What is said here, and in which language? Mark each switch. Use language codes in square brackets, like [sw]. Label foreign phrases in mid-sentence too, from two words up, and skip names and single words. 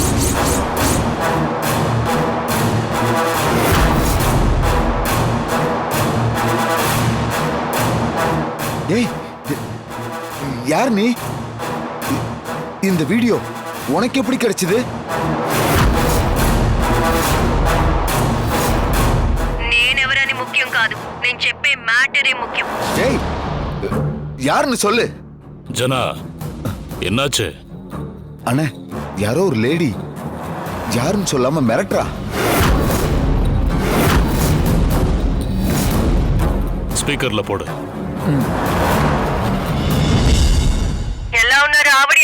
[ta] ஏய், யார் நீ? இந்த வீடியோ உனக்கு எப்படி கிடைச்சது? [te] నేనెవరని ముఖ్యం కాదు, నేను చెప్పే మ్యాటరే ముఖ్యం. [ta] ஏய், யாருன்னு சொல்லு. ஜனா, என்னாச்சு? அண்ணே, யாரோ ஒரு லேடி யாருன்னு சொல்லாம மிரட்டுறா. ஸ்பீக்கர்ல போடு. [te] ఎలా ఉన్నారా?